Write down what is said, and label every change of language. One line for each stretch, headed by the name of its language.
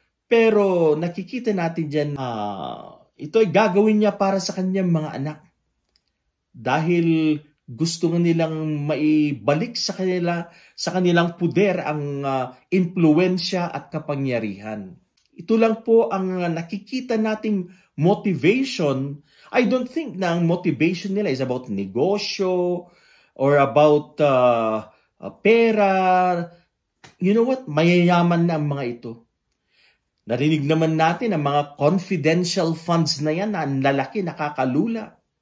Filipino: Pero nakikita natin dyan, ito ay gagawin niya para sa kanyang mga anak. Dahil gusto nilang maibalik sa kanilang puder ang impluwensya at kapangyarihan. Ito lang po ang nakikita nating motivation.
English: I don't think
Filipino: na ang
English: motivation nila is about negosyo or about pera. You know what?
Filipino: Mayayaman na ang mga ito. Narinig naman natin ang mga confidential funds na yan na ang lalaki, nakakalula.